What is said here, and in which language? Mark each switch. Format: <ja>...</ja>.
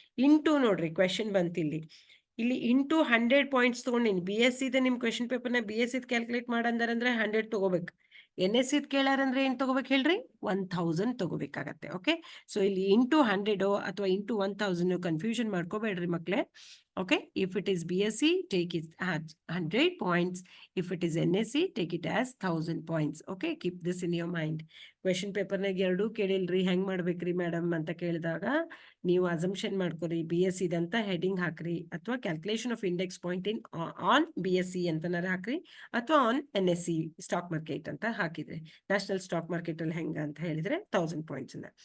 <kn>Into ನೋಡ್ರಿ question ಬಂತಿಲ್ಲಿ, ಇಲ್ಲಿ into 100 points ತಗೊಂಡಿನಿ. ಬಿ ಎಸ್ ಇದೆ ನಿಮ್ ಕ್ವೆಶನ್ ಪೇಪರ್ನ ಬಿ ಎಸ್ ಇದ್ ಕ್ಯಾಲ್ಕುಲೇಟ್ ಮಾಡಂದ್ರೆ 100 ತಗೋಬೇಕು. ಎನ್ ಎಸ್ ಇದ್ ಕೇಳಾರಂದ್ರೆ ಏನ್ ತಗೋಬೇಕು ಹೇಳ್ರಿ, 1000 ತಗೋಬೇಕಾಗತ್ತೆ. ಓಕೆ, ಸೊ ಇಲ್ಲಿ ಇಂಟು 100 ಅಥವಾ into 1000 confusion ಮಾಡ್ಕೋಬೇಡ್ರಿ ಮಕ್ಳೇ.</kn> <en>Okay, if it is BSc, take it as 100 points. If it is NSc, take it as 1000 points. Okay, keep this in your mind.</en> <kn>Question ಪೇಪರ್ನಾಗ ಎರಡು ಕೇಳಿಲ್ರಿ, ಹೆಂಗ್ ಮಾಡ್ಬೇಕ್ರಿ madam ಅಂತ ಕೇಳಿದಾಗ ನೀವು ಅಸಂಪ್ಷನ್ ಮಾಡ್ಕೊರಿ, B S C ಅಂತ heading ಹಾಕ್ರಿ, ಅಥವಾ</kn> <en>calculation of index point in on B S C</en> <kn>ಅಂತನಾರ ಹಾಕ್ರಿ, ಅಥವಾ</kn> <en>on N S C stock market</en> <kn>ಅಂತ ಹಾಕಿದ್ರೆ, ನ್ಯಾಷನಲ್ ಸ್ಟಾಕ್ ಮಾರ್ಕೆಟ್ ಅಲ್ಲಿ ಹೆಂಗ ಅಂತ ಹೇಳಿದ್ರೆ 1000 ಪಾಯಿಂಟ್ಸ್.</kn>